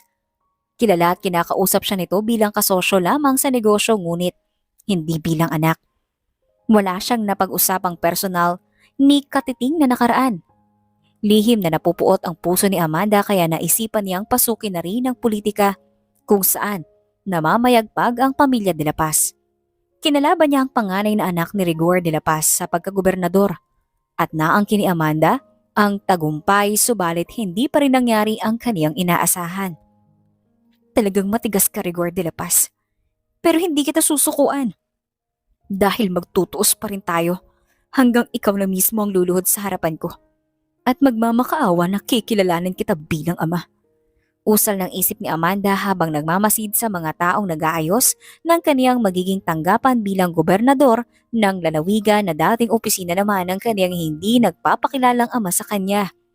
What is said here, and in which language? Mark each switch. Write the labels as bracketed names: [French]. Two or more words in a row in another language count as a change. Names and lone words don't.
[Filipino] Kilala at kinakausap siya nito bilang kasosyo lamang sa negosyo ngunit hindi bilang anak. Wala siyang napag-usapang personal ni katiting na nakaraan. Lihim na napupuot ang puso ni Amanda kaya naisipan niyang pasukin na rin ang politika kung saan namamayagpag ang pamilya de la Paz. Kinalaban niya ang panganay na anak ni Rigor de la Paz sa pagkagobernador at naangkin ni Amanda ang tagumpay subalit hindi pa rin nangyari ang kaniyang inaasahan. Talagang matigas ka, Rigor de la Paz, pero hindi kita susukuan. Dahil magtutuos pa rin tayo hanggang ikaw na mismo ang luluhod sa harapan ko at magmamakaawa na kikilalanin kita bilang ama. Usal ng isip ni Amanda habang nagmamasid sa mga taong nag-aayos ng kaniyang magiging tanggapan bilang gobernador ng lalawigan na dating opisina naman ng kaniyang hindi nagpapakilalang ama sa kanya.